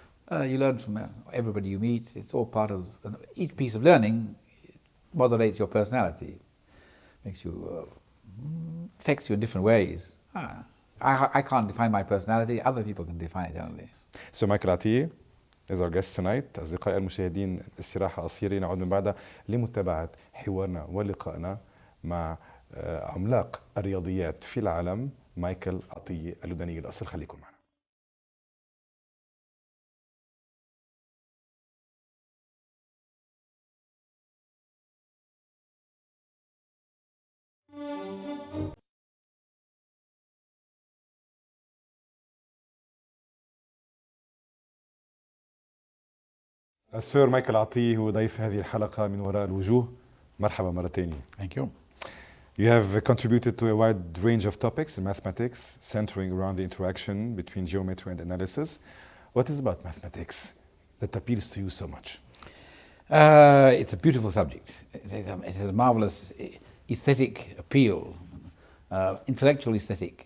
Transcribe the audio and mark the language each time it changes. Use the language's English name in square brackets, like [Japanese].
[English] You learn from everybody you meet. It's all part of each piece of learning. Moderates your personality, makes you. Affects you in different ways. I can't define my personality, other people can define it only. So Michael Atiyah is our guest tonight. [Arabic] أصدقائي المشاهدين، استراحة قصيرة نعود من بعدها لمتابعة حوارنا ولقائنا مع عملاق الرياضيات في العالم مايكل عطية اللبناني الأصل. خليكم معنا. السور مايكل عطية هو ضيف هذه الحلقة من وراء الوجوه. مرحبا مرة ثانية. [English] Thank you. You have contributed to a wide range of topics in mathematics, centering around the interaction between geometry and analysis. What is about mathematics that appeals to you so much? It's a beautiful subject. It has a marvelous aesthetic appeal, intellectual aesthetic.